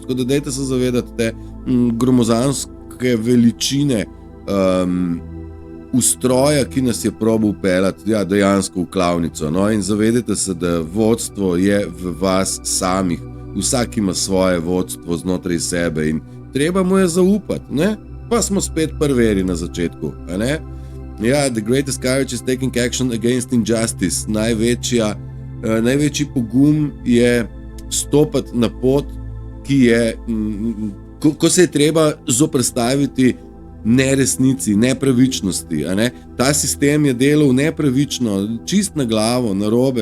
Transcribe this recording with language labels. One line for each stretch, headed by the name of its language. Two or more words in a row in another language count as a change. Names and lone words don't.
Slovenian: Tako da dajte se zavedati te gromozanske veličine ustroja, ki nas je probal peljati, ja, dejansko v klavnico. No? In zavedajte se, da vodstvo je v vas samih, vsak ima svoje vodstvo znotraj sebe in treba mu je zaupati, ne? Pa smo spet prveri na začetku, a ne? Ja,
English: the greatest courage is taking action against injustice.
Slovenian: Največji pogum je stopati na pot, ki je, ko se je treba zoperstaviti neresnici, nepravičnosti. A ne? Ta sistem je delal nepravično, čist na glavo, na robe.